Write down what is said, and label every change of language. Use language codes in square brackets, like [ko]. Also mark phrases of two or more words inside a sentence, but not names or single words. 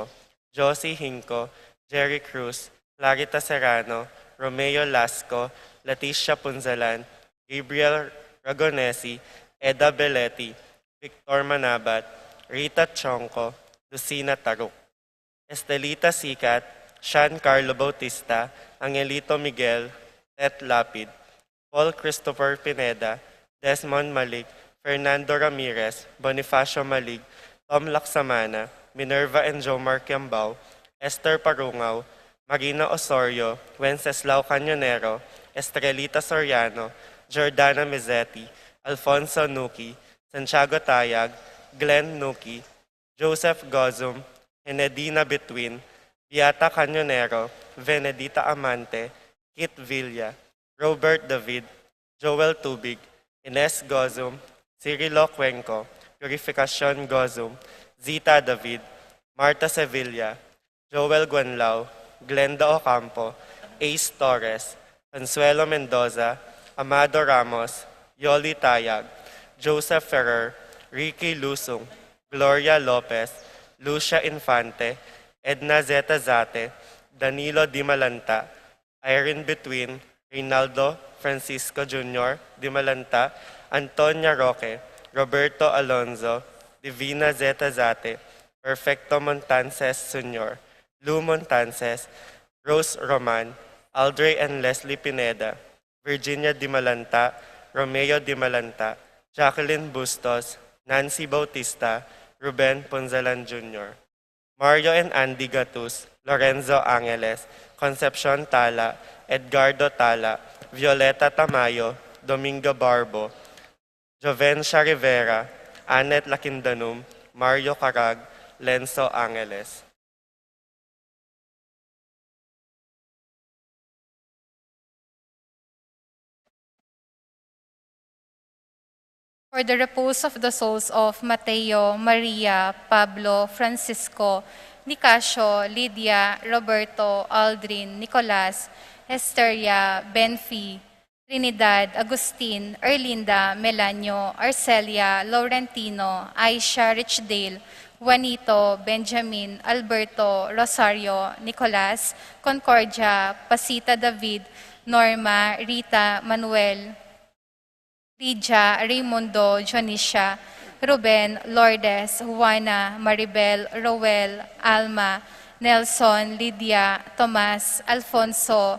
[en] Josie Hinco, Jerry Cruz, Clarita Serrano, Romeo Lasco, Leticia Punzalan, Gabriel Ragonesi, Eda Belletti, Victor Manabat, Rita Chonco, Lucina Taruk, Estelita Sikat, Sean Carlo Bautista, Angelito Miguel, Tet Lapid, Paul Christopher Pineda, Desmond Malik, Fernando Ramirez, Bonifacio Malig, Tom Laksamana, Minerva and Jomar Kiambao, Esther Parungaw, Marina Osorio, Wenceslao Cañonero, Estrelita Soriano, Jordana Mizzetti, Alfonso Nuki, Santiago Tayag, Glenn Nuki, Joseph Gozum, Enedina Betwin, Beata Cañonero, Venedita Amante, Kit Villa, Robert David, Joel Tubig, Ines Gozum, Cirilo Cuenco, Purificacion Gozum, Zita David, Marta Sevilla, Joel Guanlao, Glenda Ocampo, Ace Torres, Consuelo Mendoza, Amado Ramos, Yoli Tayag, Joseph Ferrer, Ricky Lusung, Gloria Lopez, Lucia Infante, Edna Zeta Zate, Danilo Dimalanta, Irene Between, Reynaldo Francisco Jr. Dimalanta, Antonia Roque, Roberto Alonzo, Divina Zeta Zate, Perfecto Montances Sr., Lou Montances, Rose Roman, Aldre and Leslie Pineda, Virginia Dimalanta, Romeo Dimalanta, Jacqueline Bustos, Nancy Bautista, Ruben Ponzalan Jr., Mario and Andy Gatus, Lorenzo Angeles, Concepcion Tala, Edgardo Tala, Violeta Tamayo, Domingo Barbo, Jovencia Rivera, Annette Lakindanum, Mario Carag, Lenzo Angeles. For the repose of the souls of Mateo, Maria, Pablo, Francisco, Nicasio, Lydia, Roberto, Aldrin, Nicolas, Esteria, Benfi, Trinidad, Agustin, Erlinda, Melanio, Arcelia, Laurentino, Aisha, Richdale, Juanito, Benjamin, Alberto, Rosario, Nicolas, Concordia, Pasita David, Norma, Rita, Manuel, Lydia, Raimundo, Jonisha, Ruben, Lourdes, Juana, Maribel, Roel, Alma, Nelson, Lydia, Tomas, Alfonso,